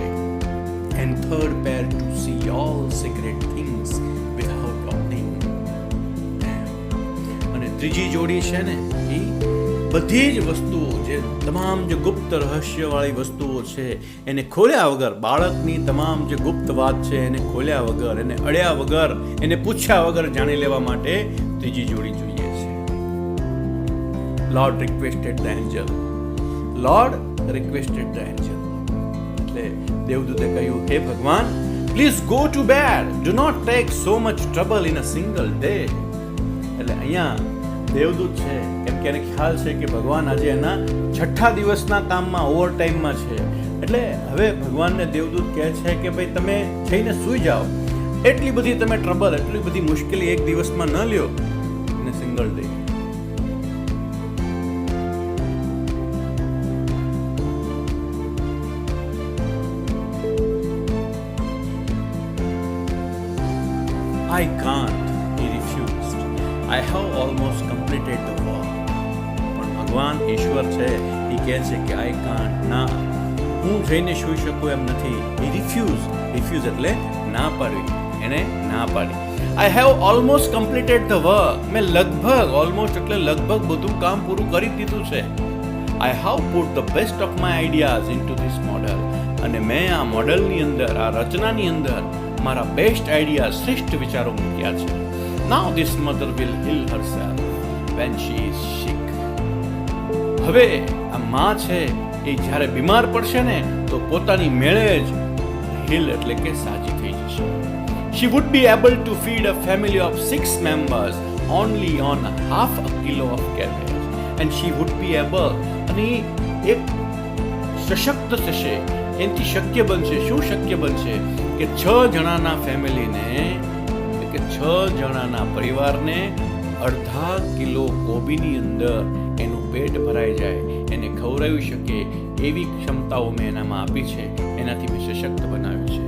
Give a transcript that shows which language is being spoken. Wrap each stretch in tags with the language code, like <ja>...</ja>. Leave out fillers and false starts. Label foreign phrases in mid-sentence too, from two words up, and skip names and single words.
<en>And third pair to see all secret things without opening them.</en> <gu>અને ત્રીજી જોડી છે ને એ બધી જ વસ્તુઓ, જે તમામ જે ગુપ્ત રહસ્યવાળી વસ્તુઓ છે એને ખોલ્યા વગર, બાળકની તમામ જે ગુપ્ત વાત છે એને ખોલ્યા વગર, એને અડ્યા વગર, એને પૂછ્યા વગર જાણી લેવા માટે ત્રીજી જોડી જોઈએ છે.</gu> <en>Lord requested the angel. Lord requested the angel.</en> <gu>એટલે દેવદૂતે કહ્યું, હે ભગવાન,</gu> <en>please go to bed, do not take so much trouble in a single day.</en> <gu>એટલે અહીંયા દેવદૂત છે કેમ કે એને ખ્યાલ છે કે ભગવાન આજે એના 6થા દિવસના કામમાં</gu> <en>over timeમાં</en> <gu>છે. એટલે હવે ભગવાનને દેવદૂત કહે છે કે ભાઈ તમે જઈને સૂઈ જાઓ, એટલી બધી તમે ટ્રબલ, એટલી બધી મુશ્કેલી એક દિવસમાં ન લ્યો ને</gu> <en>single day. I can't, he refused. I have almost completed the work.</en> <gu>પણ ભગવાન ઈશ્વર છે એ કહે છે કે</gu> <en>I can't,</en> <gu>ના, હું જઈને સૂઈ શકું એમ નથી.</gu> <en>He refuse</en> <gu>એટલે ના પાડવી, એને ના પાડી.</gu> <en>I have almost completed the work.</en> <gu>મેં લગભગ, almost એટલે લગભગ બધું કામ પૂરું કરી દીધું છે.</gu> <en>I have put the best of my ideas into this model.</en> <gu>અને મેં આ મોડલની અંદર, આ રચનાની અંદર મારા</gu> <en>best idea,</en> <gu>શ્રેષ્ઠ વિચારો મૂક્યા છે.</gu> <en>Now this mother will heal herself when she is sick.</en> <gu>હવે આ માં છે એ જ્યારે બીમાર પડશે ને તો પોતાની મેળે જ હીલ એટલે કે સાજી થઈ જશે.</gu> <en>She would be able to feed a family of 6 members only on half a kilo of cabbage. And she would be able,</en> <gu>અને એક સશક્ત થશે, એનાથી શક્ય બનશે. શું શક્ય બનશે? કે 6 જણાના ફેમિલીને, કે 6 જણાના પરિવારને અડધા કિલો કોબીની અંદર એનું પેટ ભરાઈ જાય, એને ખવડાવી શકે એવી ક્ષમતાઓ મેં એનામાં આપી છે, એનાથી મેં સશક્ત બનાવ્યું છે.</gu>